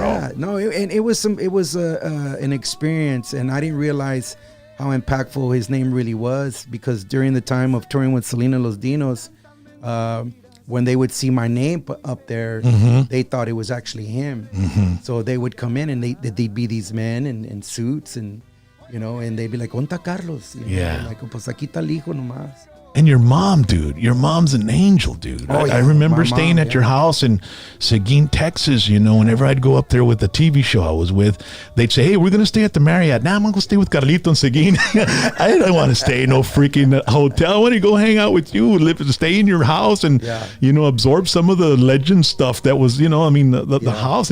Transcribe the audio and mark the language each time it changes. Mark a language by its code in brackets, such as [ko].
[en] Yeah, no, and it was an experience, and I didn't realize how impactful his name really was, because during the time of touring with Selena Los Dinos, when they would see my name up there, they thought it was actually him. So they would come in, and they'd be these men in suits, and and they'd be like, [es] "Onta Carlos?" Like, "Pues aquí está el hijo nomás." [en] And your mom, dude, your mom's an angel, dude. I remember staying at your house in Seguin, Texas, whenever I'd go up there with the TV show I was with, they'd say, "Hey, we're going to stay at the Marriott." "Nah, I'm going to stay with Carlito in Seguin." I don't want to stay in no freaking hotel. I want to go hang out with you, stay in your house and, absorb some of the legend stuff that was, the house.